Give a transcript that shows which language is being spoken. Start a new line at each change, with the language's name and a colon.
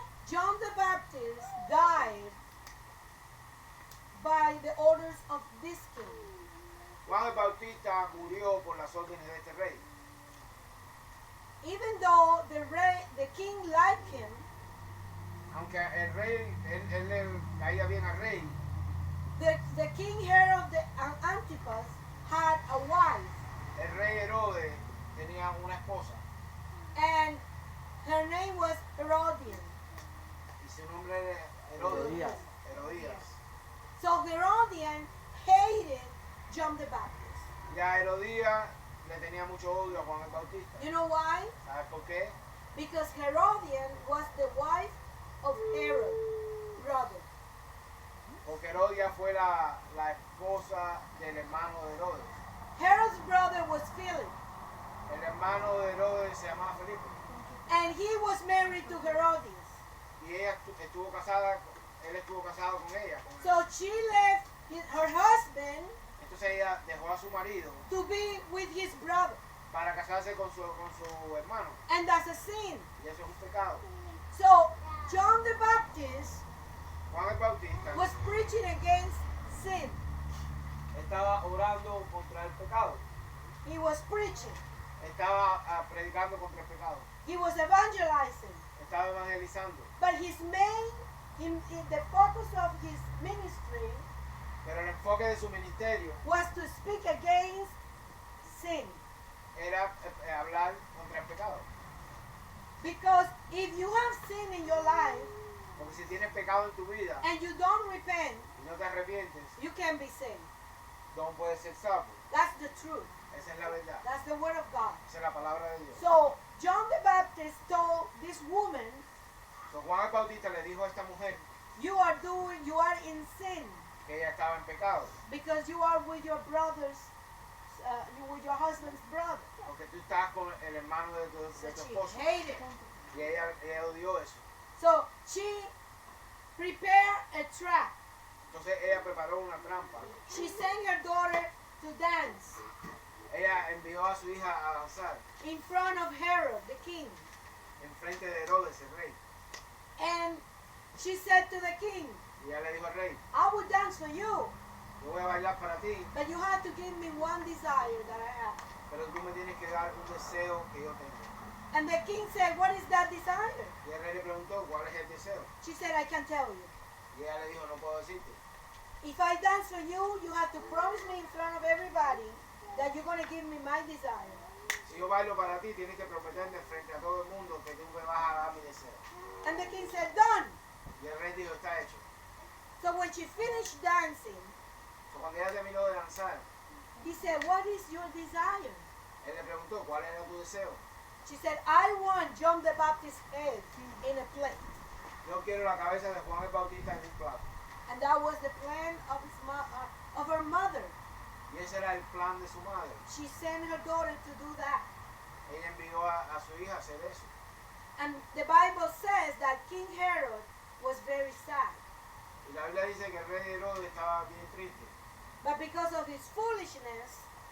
English: John the Baptist died by the orders of this king.
Spanish: Juan el Bautista murió por las órdenes de este rey.
English: Even though the king liked him,
Spanish: Aunque el rey, él le caía bien al rey,
English: the king Herod the Antipas had a wife,
Spanish: el rey Herodes tenía una esposa
English: and her name was Herodian.
Spanish: y su nombre era Herodías. Herodías.
English: So Herodian hated John the Baptist.
Spanish: Y a Herodías le tenía mucho odio a Juan el Bautista.
English: You know why?
Spanish: ¿Sabes por qué?
English: Because Herodian was the wife of Herod, brother.
Spanish: Porque Herodías fue la esposa del hermano de Herodes.
English: Herod's brother was Philip,
Spanish: El hermano de Herodes se llamaba Felipe.
English: and he was married to Herodias.
Spanish: Y ella estuvo casada, él estuvo casado con ella.
English: So she left her husband
Spanish: Entonces ella dejó a su marido
English: to be with his brother.
Spanish: para casarse con su hermano.
English: And that's a sin.
Spanish: Y eso es un pecado.
English: So John the Baptist
Spanish: Juan el Bautista
English: was preaching against sin.
Spanish: estaba orando contra el pecado.
English: He was preaching.
Spanish: Estaba predicando contra el pecado.
English: He was evangelizing.
Spanish: Estaba evangelizando.
English: But his main, in the focus of his ministry
Spanish: Pero el enfoque de su ministerio
English: was to speak against sin.
Spanish: era hablar contra el pecado.
English: Because if you have sin in your life
Spanish: Porque si tienes pecado en tu vida
English: and you don't repent,
Spanish: y no te arrepientes,
English: you can be saved.
Spanish: no puedes ser salvo.
English: That's the truth.
Spanish: Esa es la verdad.
English: That's the word of God.
Spanish: Esa es la palabra de Dios.
English: So John the Baptist told this woman,
Spanish: So, Juan el Bautista le dijo a esta mujer
English: you are in sin
Spanish: que ella estaba en pecado.
English: because you are with your brother's, with your husband's brother.
Spanish: Porque tú estás con el hermano de tu
English: So she
Spanish: esposo.
English: hated him.
Spanish: Y ella odió eso.
English: So she prepared a trap.
Spanish: Entonces ella preparó una trampa.
English: She sent her daughter to dance
Spanish: Ella envió a su hija a danzar
English: in front of Herod the king.
Spanish: en frente de Herodes, el rey.
English: And she said to the king,
Spanish: Y ella le dijo al rey,
English: I will dance for you,
Spanish: yo voy a bailar para ti,
English: but you have to give me one desire that I have.
Spanish: pero tú me tienes que dar un deseo que yo tengo.
English: And the king said, what is that desire?
Spanish: Y el rey le preguntó, ¿cuál es el deseo?
English: She said, I can tell you.
Spanish: Y ella le dijo, no puedo decirte.
English: If I dance for you, you have to promise me in front of everybody that you're going to give me my desire.
Spanish: Si yo bailo para ti, tienes que prometerme frente a todo el mundo que tú me vas a dar mi deseo.
English: And the king said, done.
Spanish: Y el rey dijo, está hecho.
English: So when she finished dancing,
Spanish: So, cuando ella terminó de danzar,
English: he said, what is your desire?
Spanish: él le preguntó, ¿cuál era tu deseo?
English: She said, I want John the Baptist's head in a plate.
Spanish: Yo quiero la cabeza de Juan el Bautista en un plato.
English: And that was the plan of, of her mother.
Spanish: Y ese era el plan de su madre.
English: She sent her daughter to do that.
Spanish: Ella envió a su hija a hacer eso.
English: And the Bible says that King Herod was very sad.
Spanish: Y la Biblia dice que el rey Herodes estaba bien triste,
English: But because of his foolishness,